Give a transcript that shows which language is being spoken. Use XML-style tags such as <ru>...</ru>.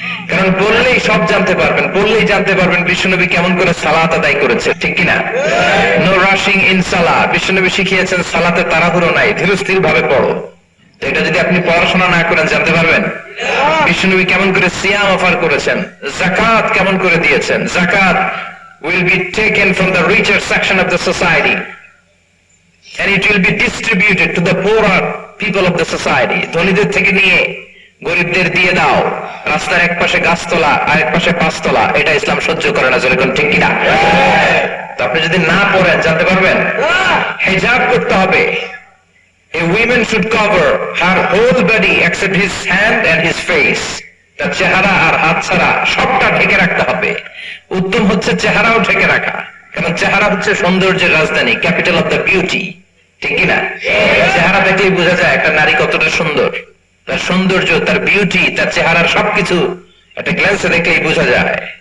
<bn>কারণ বললেই সব জানতে পারবেন, বললেই জানতে পারবেন বিশ্বনবী কেমন করে সালাত আদায় করেছে, ঠিক কিনা?</bn> <en>no rushing in সালাহ,</en> <bn>বিশ্বনবী শিখিয়েছেন সালাতে তাড়াহুড়ো নাই, ধীরস্থির ভাবে পড়ো। তো এটা যদি আপনি পড়াশোনা না করেন জানতে পারবেন? বিশ্বনবী কেমন করে সিয়াম অফার করেছেন, যাকাত কেমন করে দিয়েছেন।</bn> <en>যাকাত will be taken from the richer section of the society and it will be distributed to the poorer people of the society.</en> <bn>ধনীদের থেকে নিয়ে গরিবদের দিয়ে দাও। রাস্তার এক পাশে গাছতলা আর এক পাশে পাঁচতলা, এটা ইসলাম সহ্য করে না, যেরকম ঠিক কিনা? তো আপনি যদি না পড়েন জানতে পারবেন? হিজাব করতে হবে।</bn> <en>A woman should cover her whole body except his hand and his face.</en> <bn>তার চেহারা আর হাত ছাড়া সবটা ঢেকে রাখতে হবে। উত্তম হচ্ছে চেহারাও ঢেকে রাখা, কারণ চেহারা হচ্ছে সৌন্দর্যের রাজধানী,</bn> <en>capital of the beauty,</en> <bn>ঠিক কিনা? চেহারা দেখলেই বোঝা যায় একটা নারী কতটা সুন্দর, তার সৌন্দর্য, তার বিউটি, তার চেহারার সবকিছু একটা গ্ল্যান্সে দেখলেই বোঝা যায়।</bn>